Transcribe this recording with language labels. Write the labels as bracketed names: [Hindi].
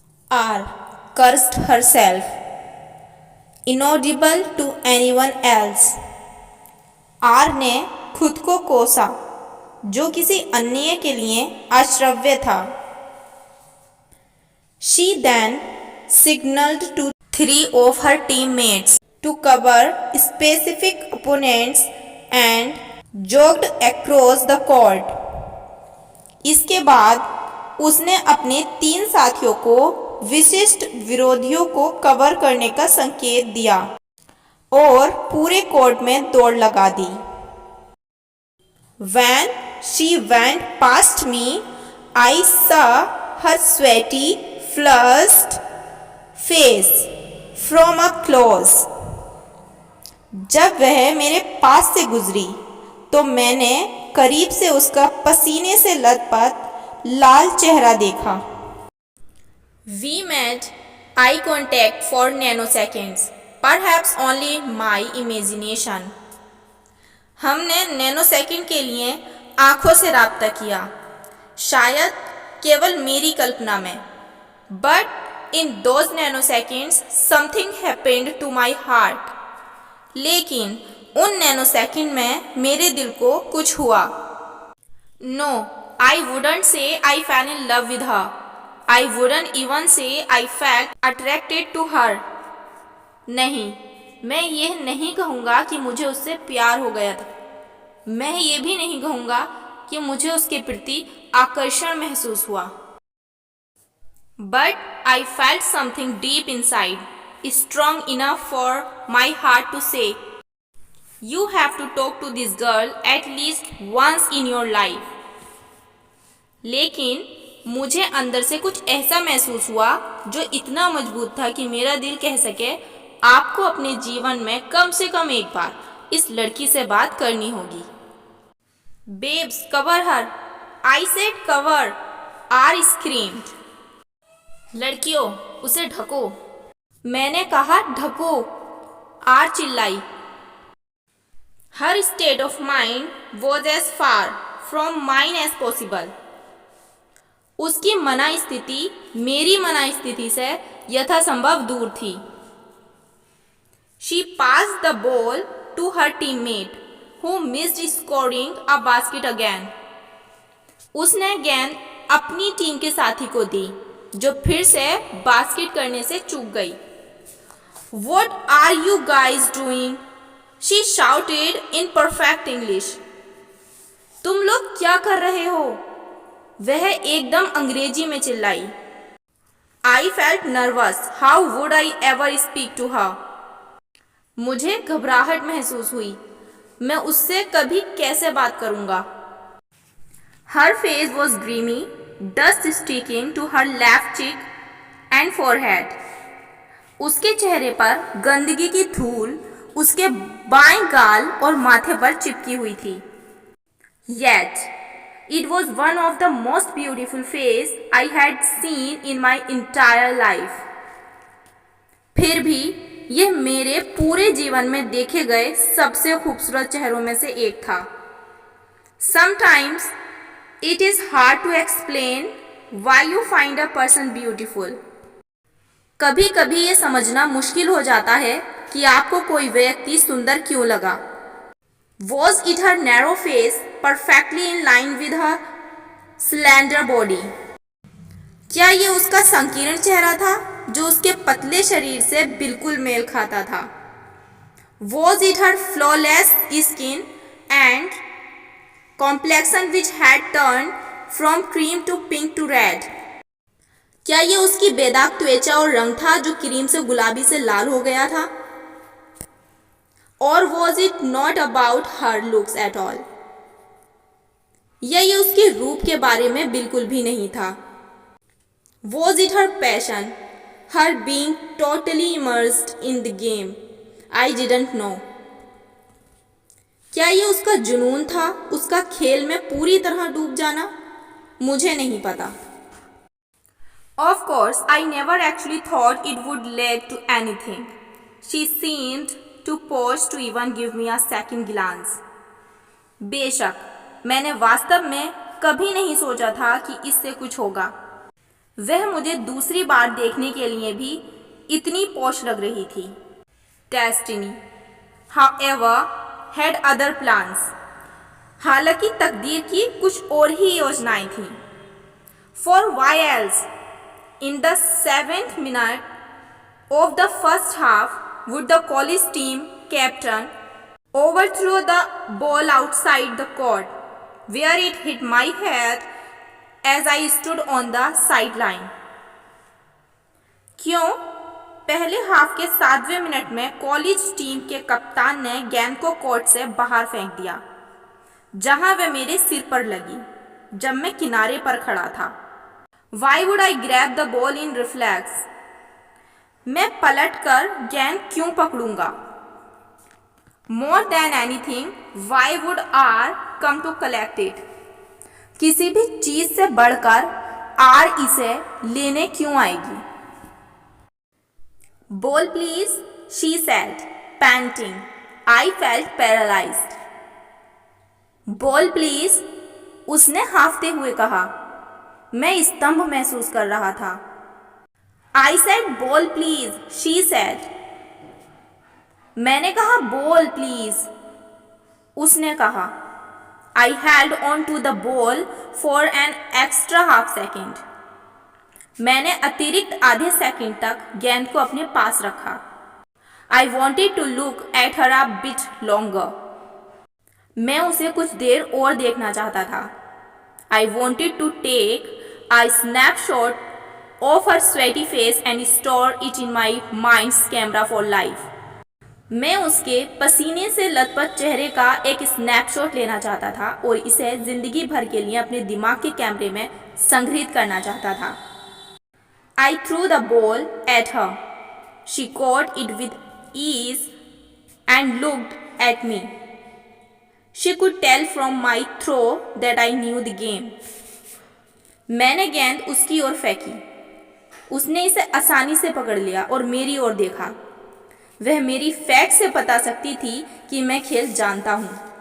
[English] R cursed herself, inaudible to anyone else. [Hindi] R ने खुद को कोसा जो किसी अन्य के लिए अश्रव्य था. [English] She then signaled to three of her teammates to cover specific opponents and jogged across the court. [Hindi] इसके बाद उसने अपने 3 साथियों को विशिष्ट विरोधियों को कवर करने का संकेत दिया और पूरे कोर्ट में दौड़ लगा दी. [English] When she went past me, I saw her sweaty, flushed face from up close. [Hindi] जब वह मेरे पास से गुजरी तो मैंने करीब से उसका पसीने से लथपथ लाल चेहरा देखा. [English] We made eye contact for nanoseconds, perhaps only my imagination. [Hindi] हमने नैनोसेकंड के लिए आंखों से राब्ता किया, शायद केवल मेरी कल्पना में. [English] But in those nanoseconds something happened to my heart. [Hindi] लेकिन उन नैनोसेकंड में मेरे दिल को कुछ हुआ. [English] No, I wouldn't say I fell in love with her. I wouldn't even say I felt attracted to her. [Hindi] नहीं, मैं यह नहीं कहूँगा कि मुझे उससे प्यार हो गया था. मैं ये भी नहीं कहूँगा कि मुझे उसके प्रति आकर्षण महसूस हुआ. [English] But I felt something deep inside, strong enough for my heart to say, you have to talk to this girl at least once in your life. [Hindi] लेकिन मुझे अंदर से कुछ ऐसा महसूस हुआ जो इतना मजबूत था कि मेरा दिल कह सके, आपको अपने जीवन में कम से कम एक बार इस लड़की से बात करनी होगी. [English] Babes, cover her. I said cover. R screamed. [Hindi] लड़कियों, उसे ढको. मैंने कहा ढको. R चिल्लाई. [English] Her state of mind was as far from mine as possible. [Hindi] उसकी मना स्थिति मेरी मना स्थिति से यथासंभव दूर थी. [English] She passed the ball to her teammate, who missed scoring a basket again. [Hindi] उसने गेंद अपनी टीम के साथी को दी, जो फिर से बास्केट करने से चूक गई. [English] What are you guys doing? She shouted in perfect English. [Hindi] तुम लोग क्या कर रहे हो? वह एकदम अंग्रेजी में चिल्लाई. [English] I felt nervous. How would I ever speak to her? [Hindi] मुझे घबराहट महसूस हुई. मैं उससे कभी कैसे बात करूंगा. [English] Her face was grimy, dust sticking to her left cheek and forehead. [Hindi] उसके चेहरे पर गंदगी की धूल उसके बाएं गाल और माथे पर चिपकी हुई थी. [English] Yet it was one of the most beautiful face I had seen in my entire life. [Hindi] फिर भी यह मेरे पूरे जीवन में देखे गए सबसे खूबसूरत चेहरों में से एक था. [English] Sometimes it is hard to explain why you find a person beautiful. [Hindi] कभी कभी ये समझना मुश्किल हो जाता है कि आपको कोई व्यक्ति सुंदर क्यों लगा. [English] Was it her narrow face, perfectly in line with her slender body? [Hindi] क्या ये उसका संकीर्ण चेहरा था जो उसके पतले शरीर से बिल्कुल मेल खाता था? [English] Was it her flawless skin and complexion which had turned from cream to pink to red? [Hindi] क्या ये उसकी बेदाग त्वचा और रंग था जो क्रीम से गुलाबी से लाल हो गया था? [English] Or was it not about her looks at all? [Hindi] या ये उसके रूप के बारे में बिल्कुल भी नहीं था? [English] Was it her passion, her being totally immersed in the game? I didn't know. [Hindi] क्या ये उसका जुनून था, उसका खेल में पूरी तरह डूब जाना? मुझे नहीं पता. [English] Of course, I never actually thought it would lead to anything. She seemed too poised to even give me a second glance. [Hindi] बेशक मैंने वास्तव में कभी नहीं सोचा था कि इससे कुछ होगा. वह मुझे दूसरी बार देखने के लिए भी इतनी पौश लग रही थी। [English] Destiny, however, had other plans. [Hindi] हालांकि तकदीर की कुछ और ही योजनाएं थीं। [English] For why else? In the 7th minute of the first half, would the college team captain overthrow the ball outside the court, where it hit my head as I stood on the sideline. [Hindi] क्यों? पहले half के 7वें minute में college team के कप्तान ने गेंद को court से बाहर फेंक दिया, जहां वह मेरे सिर पर लगी जब मैं किनारे पर खड़ा था। [English] Why would I grab the ball in reflex? [Hindi] मैं पलटकर गेंद क्यों पकड़ूंगा? [English] More than anything, why would R come to collect it? [Hindi] किसी भी चीज से बढ़कर R इसे लेने क्यों आएगी? [English] Ball please, she said, panting. I felt paralyzed. Ball please, [Hindi] उसने हाफते हुए कहा। मैं स्तंभ महसूस कर रहा था। [English] I said ball please, she said. [Hindi] मैंने कहा [English] ball please, [Hindi] उसने कहा। [English] I held on to the ball for an extra half second. [Hindi] मैंने अतिरिक्त आधे सेकंड तक गेंद को अपने पास रखा। [English] I wanted to look at her a bit longer. [Hindi] मैं उसे कुछ देर और देखना चाहता था। [English] I wanted to take a snapshot of her sweaty face and store it in my mind's camera for life. [Hindi] मैं उसके पसीने से लथपथ चेहरे का एक स्नैपशॉट लेना चाहता था और इसे जिंदगी भर के लिए अपने दिमाग के कैमरे में संग्रहित करना चाहता था। [English] I threw the ball at her. She caught it with ease and looked at me. She could tell from my throw that I knew the game. [Hindi] मैंने गेंद उसकी ओर फेंकी। उसने इसे आसानी से पकड़ लिया और मेरी ओर देखा। वह मेरी फेंक से बता सकती थी कि मैं खेल जानता हूँ।